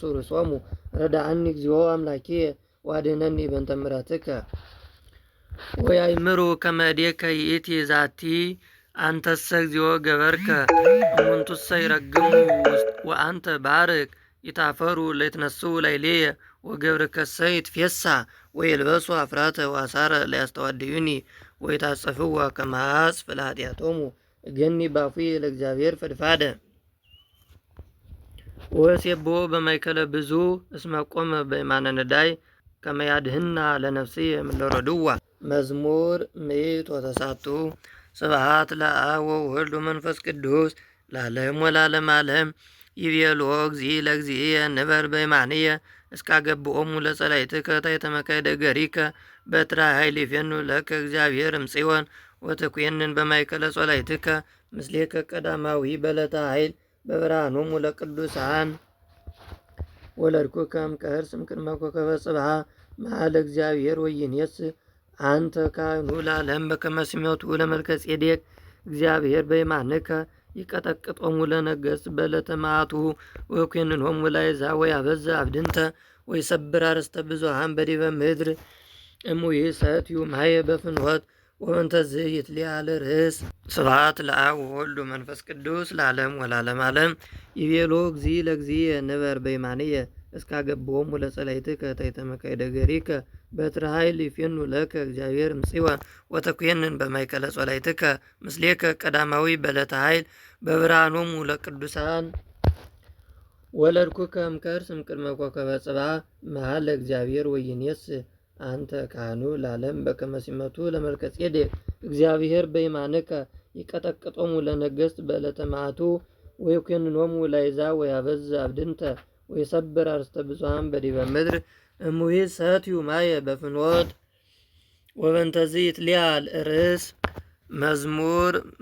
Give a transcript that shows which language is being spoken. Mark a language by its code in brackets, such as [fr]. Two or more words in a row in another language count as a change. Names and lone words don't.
[gez] ርእሶሙ ረዳአኒ እግዚኦ አምላኪየ ወአድኅነኒ በእንተ ምሕረትከ ወያእምሩ ከመ እዴከ ይእቲ ዛቲ አንተሰ እግዚኦ ገበርከ እሙንቱሰ ይረግሙ ወአንተ ባርክ ይታፈሩ ለይትነስኡ ላዕሌየ ወገብርከሰ ይትፌሳህ ወይልበሱ አፍራተ ወአሳረ ለያስተዋድዩኒ ወይታጸፍዋ ከመ ሐጽፍ ለኃጢአቶሙ እገኒ ባፉየ ለእግዚአብሔር ፈድፋደ ወእሴብሖ በማእከለ ብዙ እስመ ቆመ በየማነ ነዳይ ከመ ያድኅና ለነፍስየ እምእለ ረድዋ። መዝሙር 109 ስብሐት ለአብ ወወልድ ወመንፈስ ቅዱስ ለዓለሙ ወለዓለመ ዓለም። ይቤሎ እግዚእ ለእግዚእየ ንበር በየማንየ እስካገብኦሙ ለጸላእትከ ታሕተ መካይደ እገሪከ በትረ ኃይል ይፌኑ ለከ እግዚአብሔር እምጽዮን ወትኮንን በማእከለ ጸላእትከ ምስሌከ ቀዳማዊ በለተ ኃይል በብርሃኖሙ ለቅዱሳን ወለድኩከ እምከርስ እምቅድመ ኮከበ ጽብሐ መኃለ እግዚአብሔር ወይኔስእ አንተ ካህኑ ለዓለም በከመ ሲመቱ ለመልከ ጼዴቅ እግዚአብሔር በየማንከ ይቀጠቅጦሙ ለነገሥት በዕለተ መዓቱ ወይኰንኖሙ ለአሕዛብ ወያበዝሕ አብድንተ ወይሰብር አርእስተ ብዙኃን በዲበ ምድር እሙይእሰትዩ ማየ በፍኖት ወእንተዝ ይትለዓል ርእስ። ስብሐት ለአብ ወወልድ ወመንፈስ ቅዱስ ለዓለሙ ወለዓለመ ዓለም። ይቤሎ እግዚእ ለእግዚእየ ንበር በየማንየ እስካገብኦሙ ለጸላእትከ ታሕተ መካይደ እገሪከ በትረ ኃይል ይፌኑ ለከ እግዚአብሔር እምጽዮን ወትኮንን በማእከለ ጸላእትከ ምስሌከ ቀዳማዊ በለተ ኃይል በብርሃኖሙ ለቅዱሳን ወለድኩከ እምከርስ እምቅድመ ኮከበ ጽብሐ መኃለ እግዚአብሔር ወይኔስእ አንተ ካህኑ ለዓለም በከመ ሲመቱ ለመልከ ጼዴቅ እግዚአብሔር በየማንከ ይቀጠቅጦሙ ለነገሥት በዕለተ መዓቱ ወይኰንኖሙ ለአሕዛብ ወያበዝሕ አብድንተ ወይሰብር አርእስተ ብዙኃን በዲበ ምድር እሙይእሰትዩ ማየ በፍኖት ወበእንተዝ ይትለዓል ርእስ። መዝሙር